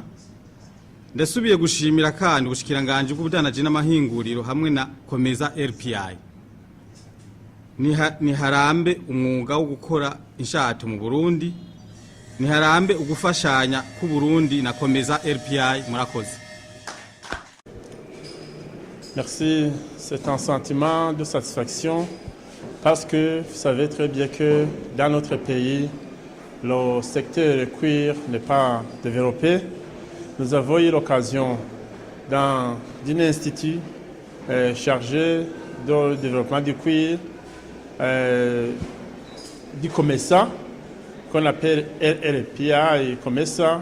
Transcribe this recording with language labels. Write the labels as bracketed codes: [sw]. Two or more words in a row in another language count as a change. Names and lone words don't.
[rn] Ndasubiye gushimira kandi ubushikiranganje bw'ubudandaji n'amahinguriro hamwe na Komeza RPI. Niharambe umwuga wo gukora inshato mu Burundi, niharambe ugufashanya ku Burundi na Komeza RPI murakoze. [fr] Merci, c'est un sentiment de satisfaction parce que vous savez très bien que dans notre pays, le secteur cuir n'est pas développé. Nous avons eu l'occasion d'un institut chargé du développement du cuir, du COMESA, qu'on appelle RPI COMESA.